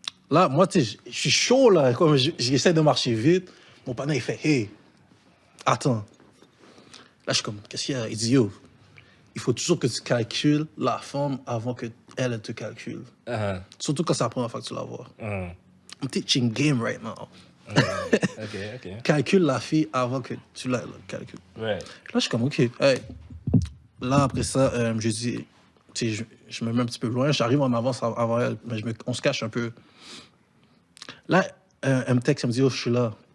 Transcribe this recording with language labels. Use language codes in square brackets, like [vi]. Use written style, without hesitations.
[fr] Là, moi, tu sais, je suis chaud, là. Comme j'essaie de marcher vite. Mon partenaire, il fait, hey, attends. Là, je suis comme, qu'est-ce qu'il y a? Il dit, yo, il faut toujours que tu calcules la femme avant qu'elle te calcule. Surtout quand c'est la première fois que tu la vois. [en] I'm teaching game right now. OK. [fr] Calcule la fille avant que tu la calcules. [en] Right. [fr] Là, je suis comme, OK. Hey. Là, après ça, je dis, tu sais, je me mets un petit peu loin. J'arrive en avance avant elle, mais on se cache un peu. Là, elle me texte, elle me dit, oh, je suis là.